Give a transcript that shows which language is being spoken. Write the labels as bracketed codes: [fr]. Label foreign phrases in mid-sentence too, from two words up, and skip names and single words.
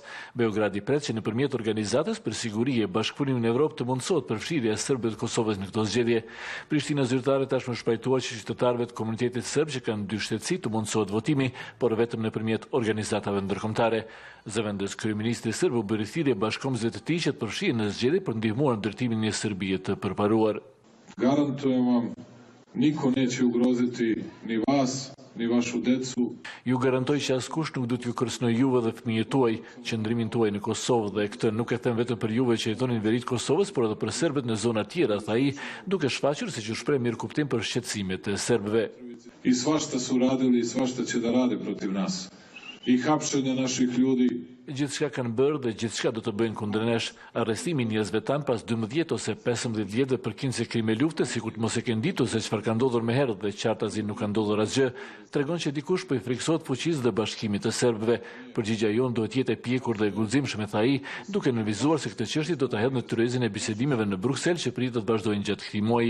[sq] Beogradi pret që nëpërmjet Organizatës për Siguri e Bashkëpunim në Evropë të mundësohet përfshirja e serbëve të Kosovës në këto zgjedhje. Prishtina zyrtare tashmë shpajtuar që qytetarëve të komunitetit serb që kanë dy shtetësi të mundësohet votimi, por vetëm nëpërmjet organizatave ndërkombëtare. Zëvendës kryeministri serb u bëri thirrje bashkëkombësve të tij që të përfshihen në zgjedhje për ndihmuar ndërtimin e një Serbije të përparuar. [sr] Garantujem vam, niko neće ugroziti ni vas, ni vašu decu. [sq] Ju garantoj që askush nuk do t'ju kërcënojë juve dhe fëmijët tuaj, qëndrimin tuaj në Kosovë, dhe këtë nuk e them vetëm për juve që jetonin veri të Kosovës, por edhe për serbët në zona tjera, tha ai, duke shfaqur se që shpreh mirëkuptim për shqetësimet e serbëve. [sr] I svašta su radili i svašta će da rade protiv nas. I hapšenja naših ljudi. [sq] Gjithçka kanë bërë dhe gjithçka do të bëjnë kundër nesh. Arrestimi i njerëzve tan pas 12 ose 15 vjetëve për kindse krime lufte, sikur të mos e kenë ditur se çfarë ka ndodhur më herët dhe qartazi nuk ka ndodhur asgjë, tregon që dikush po i friksohet fuqisë dhe bashkimit të serbëve. Përgjigjja jonë duhet jetë e pjekur dhe e guximshme, tha ai, duke nënvizuar se këtë çështje do ta hedhë në tyrezin e bisedimeve në Bruksel që pritet të vazhdojnë gjatë këtij muaji.